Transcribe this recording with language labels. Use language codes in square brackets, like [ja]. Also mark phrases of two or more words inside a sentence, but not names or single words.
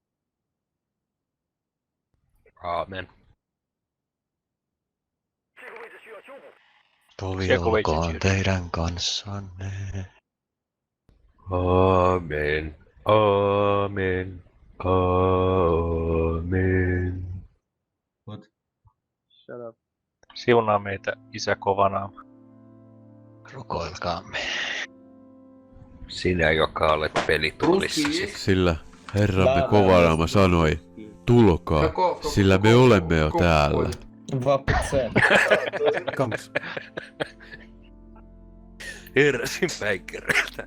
[fi] Aamen. Tovi olkoon teidän kanssanne. Aamen. Aamen. Aamen. [en] What? Shut up. [fi] Siunaa meitä, Isä Kovanaama. Rukoilkaamme. Sinä, joka olet pelituolissasi. Sillä Herramme Kovanaama sanoi, tulkaa, sillä me olemme jo täällä. Heräsin päikkäriltä.